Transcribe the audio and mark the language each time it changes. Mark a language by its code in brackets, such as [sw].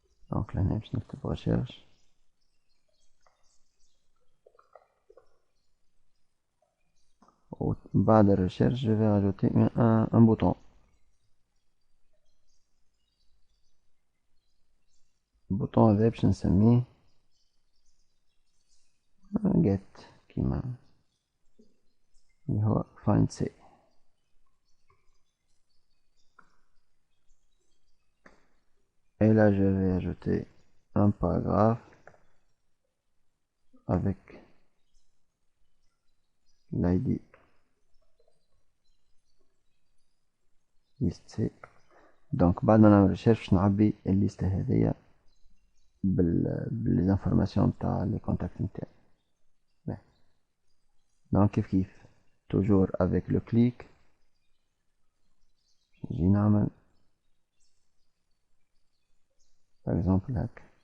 [fr] Donc là [ar] باش نكتب [fr] recherche. [ar] بعد الريشيرش [fr] je vais rajouter un bouton. [ar] البوطون هذا باش نسميه get كيما اللي هو find C. [fr] Et là je vais ajouter un paragraphe avec l'id liste C. Donc [ar] بعد ما نعمل ريشيرش نعبي الليستة هذيا بالانفورماسيون تاع لي كونتاكت نتاعي. [fr] Donc [ar] كيف [fr] toujours avec le clic [ar] نجي نعمل [fr] par exemple [ar] هاك.